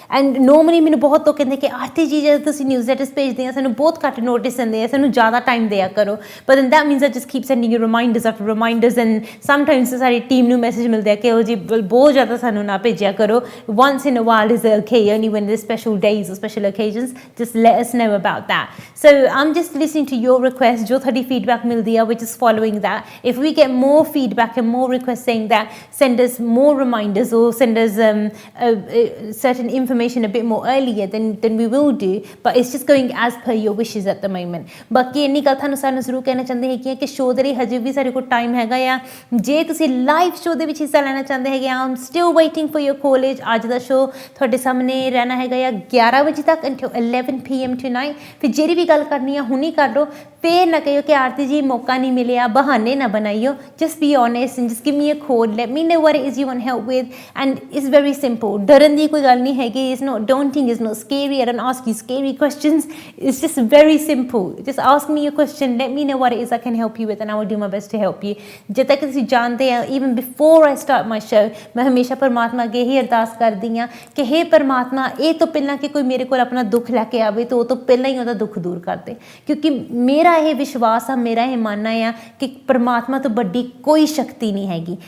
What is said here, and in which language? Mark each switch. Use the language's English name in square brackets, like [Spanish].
[Punjabi] And normally ਮੈਨੂੰ ਬਹੁਤ ਲੋਕ ਕਹਿੰਦੇ ਕਿ ਆਰਤੀ ਜੀ ਜਦੋਂ ਤੁਸੀਂ ਨਿਊਜ਼ ਲੈਟਰਸ ਭੇਜਦੇ ਆ ਸਾਨੂੰ ਬਹੁਤ ਘੱਟ ਨੋਟਿਸ ਦਿੰਦੇ ਆ, ਸਾਨੂੰ ਜ਼ਿਆਦਾ ਟਾਈਮ ਦਿਆ ਕਰੋ। [English] but then that means I just keep sending you reminders after reminders and sometimes [Punjabi] ਸਾਡੀ ਟੀਮ ਨੂੰ ਮੈਸੇਜ ਮਿਲਦੇ ਆ ਕਿ ਉਹ ਜੀ ਬਹੁਤ ਜ਼ਿਆਦਾ ਸਾਨੂੰ ਨਾ ਭੇਜਿਆ ਕਰੋ। [English] Once in a while is okay, only one the special days or special occasions, just let us know about that. So I'm just listening to your request, [Punjabi] ਜੋ ਤੁਹਾਡੀ feedback ਮਿਲਦੀ ਆ, [English] which is following that. If we get more feedback and more requests saying that, send us more reminders or send us certain information a bit more earlier than we will do, but it's just going as per your wishes at the moment. [Punjabi] ਬਾਕੀ ਇੰਨੀ ਗੱਲ ਤੁਹਾਨੂੰ ਸਾਨੂੰ ਜ਼ਰੂਰ ਕਹਿਣਾ ਚਾਹੁੰਦੇ ਹੈਗੇ ਕਿ ਸ਼ੋਅ ਦੇ ਲਈ ਹਜੇ ਵੀ ਸਾਡੇ ਕੋਲ ਟਾਈਮ ਹੈਗਾ ਆ। ਜੇ ਤੁਸੀਂ ਲਾਈਵ ਸ਼ੋਅ ਦੇ ਵਿੱਚ ਹਿੱਸਾ ਲੈਣਾ ਚਾਹੁੰਦੇ ਹੈਗੇ ਆ, [English] I'm still waiting for your college. [Punjabi] ਅੱਜ ਦਾ ਸ਼ੋਅ ਤੁਹਾਡੇ ਸਾਹਮਣੇ ਰਹਿਣਾ ਹੈਗਾ ਆ 11 ਵਜੇ ਤੱਕ [English] until 11 PM tonight। [Punjabi] ਫਿਰ ਜਿਹੜੀ ਵੀ ਗੱਲ ਕਰਨੀ ਆ ਹੁਣੀ ਕਰ ਲਓ, ਫਿਰ ਨਾ ਕਹੋ ਕਿ ਆਰਤੀ ਜੀ ਮੌਕਾ ਨਹੀਂ ਮਿਲਿਆ, ਬਹਾਨੇ ਨਾ ਬਣਾਈਓ। [English] just be honest and just give me a call, let me know what it is you want help with, and it's very simple. [Punjabi] ਡਰਨ ਦੀ ਕੋਈ ਗੱਲ ਨਹੀਂ ਹੈਗੀ, [English] it's not daunting, it's not scary, I don't ask you scary questions, it's just very simple. just ask me a question, let me know what it is I can help you with and I will do my best to help you. [Punjabi] ਜਦ ਤੱਕ ਤੁਸੀਂ ਜਾਣਦੇ ਆ, [English] even before I start my show, [Punjabi] ਮੈਂ ਹਮੇਸ਼ਾ ਪਰਮਾਤਮਾ ਅੱਗੇ ਹੀ ਅਰਦਾਸ ਕਰਦੀ ਹਾਂ ਕਿ ਹੇ ਪਰਮਾਤਮਾ, ਇਹ ਤੋਂ ਪਹਿਲਾਂ ਕਿ ਕੋਈ ਮੇਰੇ ਕੋਲ ਆਪਣਾ ਦੁੱਖ ਲੈ ਕੇ ਆਵੇ ਤਾਂ ਉਹ ਤੋਂ ਪਹਿਲਾਂ ਹੀ ਉਹਦਾ ਦੁੱਖ ਦੂਰ ਕਰ ਦੇ। ਕਿਉਂਕਿ ਮੇਰਾ ਇਹ ਵਿਸ਼ਵਾਸ ਆ, ਮੇਰਾ ਇਹ ਮੰਨਣਾ ਆ ਕਿ ਪਰਮਾਤਮਾ ਤੋਂ ਵੱਡੀ ਕੋਈ ਸ਼ਕਤੀ ਨਹੀਂ ਹੈਗੀ।